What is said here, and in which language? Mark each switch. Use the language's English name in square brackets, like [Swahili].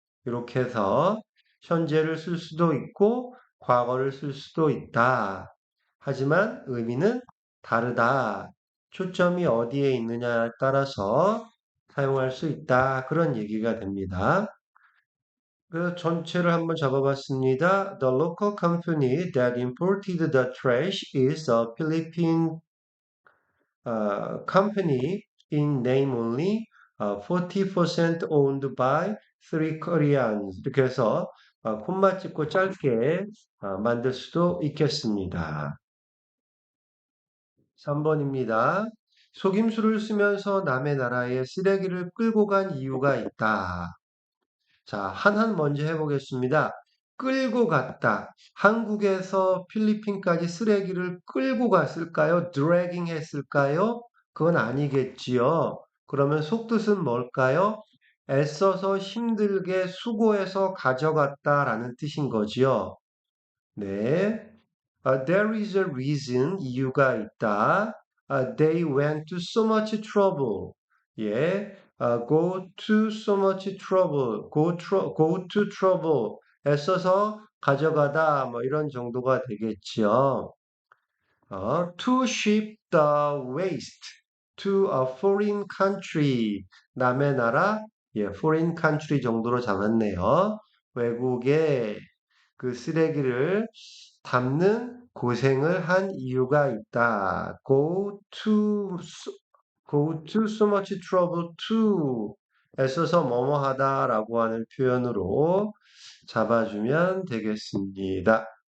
[Korean] 이렇게 해서 현재를 쓸 수도 있고 과거를 쓸 수도 있다. 하지만 의미는 다르다. 초점이 어디에 있느냐에 따라서 사용할 수 있다. 그런 얘기가 됩니다. 그 전체를 한번 잡아봤습니다. [English] The local company that imported the trash is a Philippine company in name only, 40% owned by three Koreans. [Korean] 이렇게 해서 콤마 찍고 짧게 만들 수도 있겠습니다. 3번입니다. 속임수를 쓰면서 남의 나라에 쓰레기를 끌고 간 이유가 있다. 자, 하나는 먼저 해보겠습니다. 끌고 갔다. 한국에서 필리핀까지 쓰레기를 끌고 갔을까요? 드래깅 했을까요? 그건 아니겠지요. 그러면 속뜻은 뭘까요? 애써서 힘들게 수고해서 가져갔다라는 뜻인 거지요. 네. [English] There is a reason, [Korean] 이유가 있다. [English] They went to so much trouble. 예. Go to so much trouble. Go to trouble. [Korean] 애써서 가져가다. 뭐 이런 정도가 되겠지요. [English] To ship the waste to a foreign country. [Korean] 남의 나라, 예, foreign country 정도로 잡았네요. 외국에 그 쓰레기를 담는 고생을 한 이유가 있다. [English] Go to so much trouble to [Korean] 애써서 뭐뭐 하다라고 하는 표현으로 잡아주면 되겠습니다.